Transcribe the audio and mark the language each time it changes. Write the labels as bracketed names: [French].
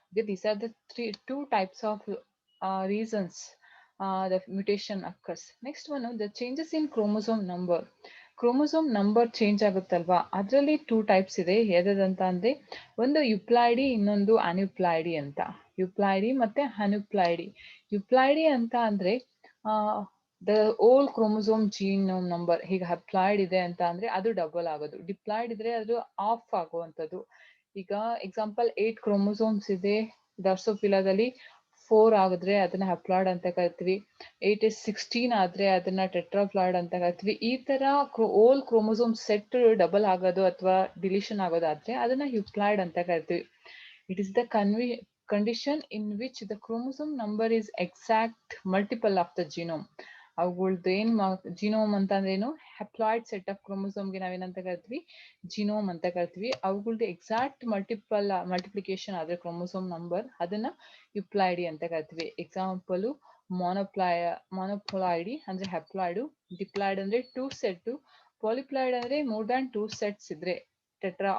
[English] These are the two types of reasons the mutation occurs. Next one, the changes in chromosome number. [Kannada] Chromosome number change ಆಗುತ್ತಲ್ವಾ, ಅದರಲ್ಲಿ 2 types ಇದೆ. ಯಾವ್ದಂತ ಅಂದ್ರೆ ಒಂದು ಯುಪ್ಲಾಯ್ಡಿ, ಇನ್ನೊಂದು ಅನ್ಯುಪ್ಲಾಯ್ಡಿ ಅಂತ. ಯುಪ್ಲಾಯ್ಡಿ ಮತ್ತೆ ಅನ್ಯುಪ್ಲಾಯ್ಡಿ. ಯುಪ್ಲಾಯ್ಡಿ ಅಂತ ಅಂದ್ರೆ [English] The whole chromosome genome number. [Kannada] ಈಗ ಹಪ್ಲಾಯ್ಡ್ ಇದೆ ಅಂತ ಅಂದ್ರೆ ಅದು ಡಬಲ್ ಆಗೋದು, ಡಿಪ್ಲಾಯ್ಡ್ ಇದ್ರೆ ಅದು ಆಫ್ ಆಗುವಂಥದ್ದು. ಈಗ ಎಕ್ಸಾಂಪಲ್ 8 ಕ್ರೋಮೋಸೋಮ್ಸ್ ಇದೆ ಡ್ರಾಸೋಫಿಲಾದಲ್ಲಿ, 4 ಆಗಿದ್ರೆ ಅದನ್ನ ಹಪ್ಲಾಯ್ಡ್ ಅಂತ ಕರಿತೀವಿ. [English] 8 is 16 [Kannada] ಆದ್ರೆ ಅದನ್ನ ಟೆಟ್ರಾಪ್ಲಾಯ್ಡ್ ಅಂತ ಕರಿತೀವಿ. ಈ ತರ ಓಲ್ ಕ್ರೋಮೋಸೋಮ್ ಸೆಟ್ ಡಬಲ್ ಆಗೋದು ಅಥವಾ ಡಿಲೀಷನ್ ಆಗೋದಾದ್ರೆ ಅದನ್ನ ಯುಪ್ಲಾಯ್ಡ್ ಅಂತ ಕರಿತೀವಿ. [English] It is the condition in which the chromosome number is exact multiple of the genome. [Kannada] ಅವುಗಳ್ದು ಏನ್ ಜಿನೋಮ್ ಅಂತ ಅಂದ್ರೆ ಏನು, ಹ್ಯಾಪ್ಲಾಯ್ಡ್ ಸೆಟ್ ಆಫ್ ಕ್ರೋಮೋಸೋಮ್ಗೆ ನಾವೇನಂತ ಕರಿತೀವಿ, ಜಿನೋಮ್ ಅಂತ ಕರಿತೀವಿ. ಅವುಗಳ್ದು ಎಕ್ಸಾಕ್ಟ್ ಮಲ್ಟಿಪ್ಲಿಕೇಶನ್ ಆದ್ರೆ ಕ್ರೋಮೋಸೋಮ್ ನಂಬರ್, ಅದನ್ನ ಯುಪ್ಲಾಯ್ಡಿ ಅಂತ ಕರಿತೀವಿ. ಎಕ್ಸಾಂಪಲ್ ಮೊನೊಪ್ಲಾಯ್ಡಿ ಅಂದ್ರೆ ಹ್ಯಾಪ್ಲಾಯ್ಡು, ಡಿಪ್ಲಾಯ್ಡ್ ಅಂದ್ರೆ 2 ಸೆಟ್, ಪಾಲಿಪ್ಲಾಯ್ಡ್ ಅಂದ್ರೆ [English] more than 2 sets [Kannada] ಇದ್ರೆ ಟೆಟ್ರಾ.